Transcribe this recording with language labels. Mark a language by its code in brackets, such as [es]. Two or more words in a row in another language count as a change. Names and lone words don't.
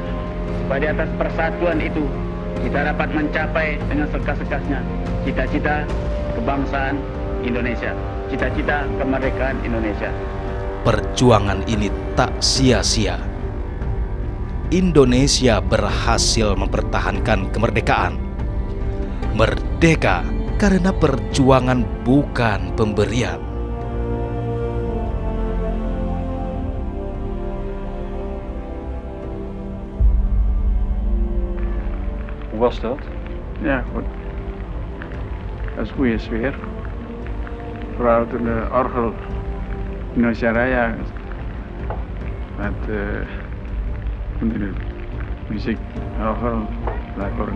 [id] Supaya di atas persatuan itu kita dapat mencapai dengan sekas-sekasnya cita-cita kebangsaan Indonesia, cita-cita kemerdekaan Indonesia. Perjuangan ini tak sia-sia. Indonesia berhasil mempertahankan kemerdekaan. Merdeka karena perjuangan, bukan pemberian. [nl] Hoe was dat? Ja, goed. Dat is goede sfeer. Vooral toen de orgel Indonesia Raya met muziek, orgel, lekker.